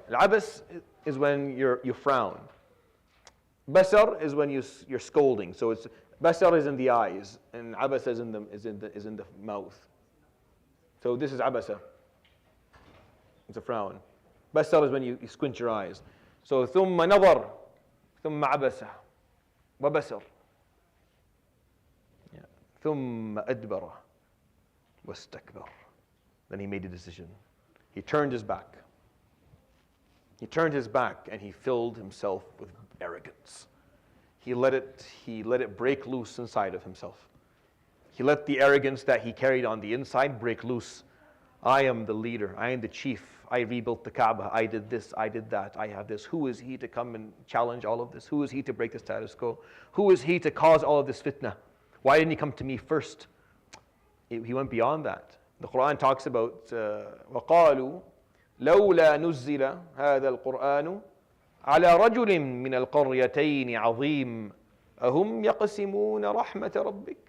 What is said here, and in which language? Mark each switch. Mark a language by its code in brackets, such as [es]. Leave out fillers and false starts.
[en] Al-abas is when you frown. Basar is when you're scolding. So it's basar is in the eyes, and abasa is in the mouth. So this is abasa. It's a frown. Basar is when you squint your eyes. [ar] So ثم نظر ثم عبس وبسر. ثم أدبر واستكبر. [en] Then he made a decision. He turned his back. He turned his back and he filled himself with arrogance. He let it break loose inside of himself. He let the arrogance that he carried on the inside break loose. I am the leader. I am the chief. I rebuilt the Kaaba. I did this. I did that. I have this. Who is he to come and challenge all of this? Who is he to break the status quo? Who is he to cause all of this fitna? Why didn't he come to me first? He went beyond that. The Quran talks about [ar] وَقَالُوا لَوْلَا نُزِّلَ هَذَا الْقُرْآنُ على رجل من القريتين عظيم أهم يقسمون رحمة ربك.